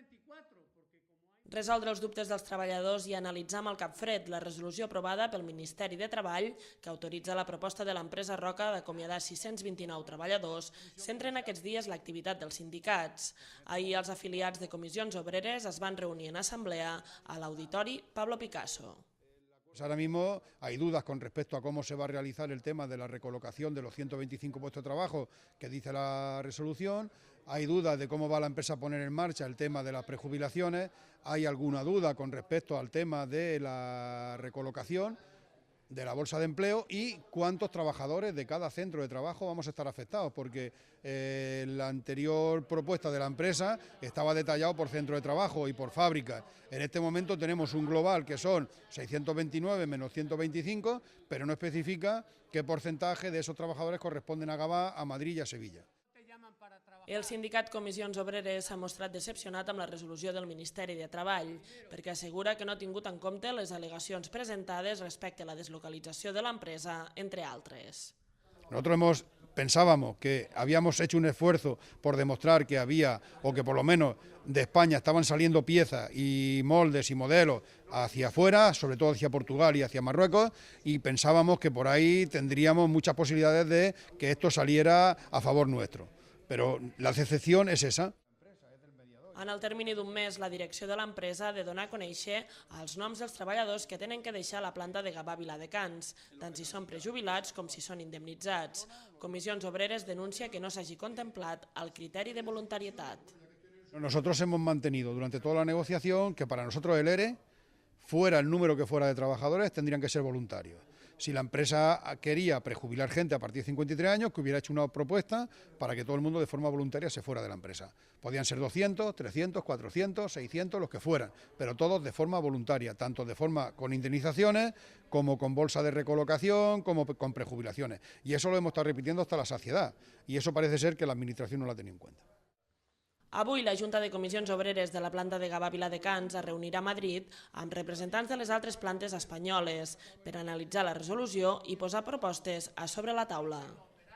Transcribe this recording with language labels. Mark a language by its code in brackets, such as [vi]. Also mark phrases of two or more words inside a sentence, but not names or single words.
[ca] Resoldre els dubtes dels treballadors i analitzar amb el cap fred la resolució aprovada pel Ministeri de Treball que autoritza la proposta de l'empresa Roca d'acomiadar 629 treballadors centra en aquests dies l'activitat dels sindicats. Ahir els afiliats de comissions obreres es van reunir en assemblea a l'Auditori Pablo Picasso. [es] Ahora mismo hay dudas con respecto a cómo se va a realizar el tema de la recolocación de los 125 puestos de trabajo que dice la resolución, hay dudas de cómo va la empresa a poner en marcha el tema de las prejubilaciones, hay alguna duda con respecto al tema de la recolocación de la bolsa de empleo y cuántos trabajadores de cada centro de trabajo vamos a estar afectados, porque la anterior propuesta de la empresa estaba detallado por centro de trabajo y por fábrica. En este momento tenemos un global que son 629 menos 125, pero no especifica qué porcentaje de esos trabajadores corresponden a Gavà, a Madrid y a Sevilla. [ca] El sindicat Comissions Obreres s'ha mostrat decepcionat amb la resolució del Ministeri de Treball perquè assegura que no ha tingut en compte les al·legacions presentades respecte a la deslocalització de l'empresa, entre altres. [es] Nosotros pensábamos que habíamos hecho un esfuerzo por demostrar que había, o que por lo menos de España estaban saliendo piezas y moldes y modelos hacia afuera, sobre todo hacia Portugal y hacia Marruecos, y pensábamos que por ahí tendríamos muchas posibilidades de que esto saliera a favor nuestro. [ca] Però la decepció és esa. En el termini d'un mes, la direcció de l'empresa ha de donar a conèixer els noms dels treballadors que tenen que deixar la planta de Gavà Viladecans, tant si són prejubilats com si són indemnitzats. Comissions Obreres denuncia que no s'hagi contemplat el criteri de voluntarietat. [es] Nosotros hemos mantenido durante toda la negociación que para nosotros el ERE, fuera el número que fuera de trabajadores, tendrían que ser voluntarios. Si la empresa quería prejubilar gente a partir de 53 años, que hubiera hecho una propuesta para que todo el mundo de forma voluntaria se fuera de la empresa. Podían ser 200, 300, 400, 600, los que fueran, pero todos de forma voluntaria, tanto de forma con indemnizaciones, como con bolsa de recolocación, como con prejubilaciones. Y eso lo hemos estado repitiendo hasta la saciedad, y eso parece ser que la Administración no la ha tenido en cuenta. [ca] Avui la Junta de Comissions Obreres de la planta de Gavà Viladecans es reunirà a Madrid amb representants de les altres plantes espanyoles per analitzar la resolució i posar propostes a sobre la taula.